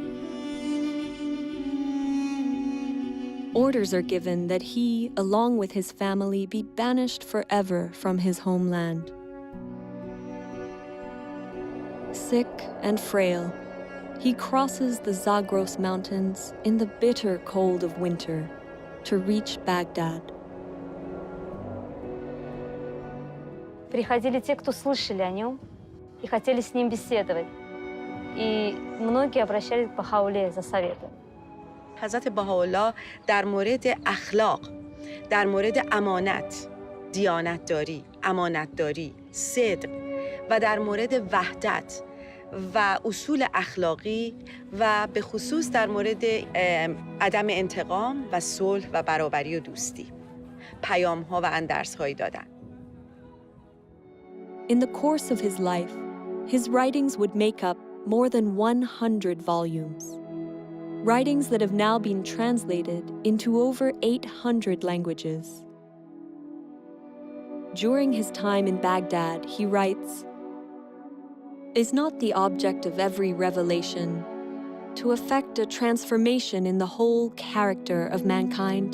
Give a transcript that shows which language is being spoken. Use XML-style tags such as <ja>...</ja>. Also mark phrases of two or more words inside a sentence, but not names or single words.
<en>Orders are given that he, along with his family, be banished forever from his homeland. Sick and frail, he crosses the Zagros Mountains in the bitter cold of winter to reach Baghdad.</en> <ru>Приходили те, кто слышали о нем и хотели с ним беседовать. И многие обращались к Бахауле за советом.</ru> <fa>حضرت بهاءالله در مورد اخلاق، در مورد امانت، دیانتداری، امانتداری، صدق و در مورد وحدت و اصول اخلاقی و به خصوص در مورد عدم انتقام و صلح و برابری و دوستی پیام‌ها و اندرس‌هایی دادن.</fa> <en>In the course of his life, his writings would make up more than 100 volumes. Writings that have now been translated into over 800 languages. During his time in Baghdad, he writes, "Is not the object of every revelation to effect a transformation in the whole character of mankind?</en>